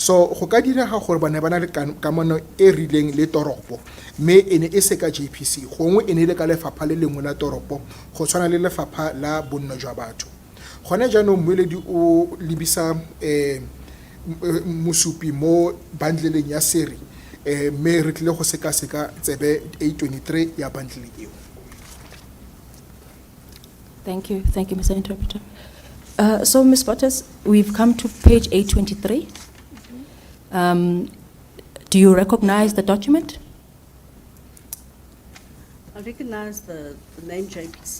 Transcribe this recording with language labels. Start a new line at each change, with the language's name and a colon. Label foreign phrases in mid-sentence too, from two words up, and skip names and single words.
Tswana: So go ka direga gore bana ba na le kamano e rileng le toropo mme e ne e se ka JPC gongwe e ne le ka lefapha le lengwe la toropo go tshwana le lefapha la bonno jwa batho. Gone jaanong mmueledi o lebisa mosupi mo bandleleng ya seri mme re tlile go sekaseka tsebe 823 ya bundle eo.
English: Thank you, Mr. Interpreter. So, Ms. Bottas, we've come to page 823. Do you recognize the document? I recognize the name JPC.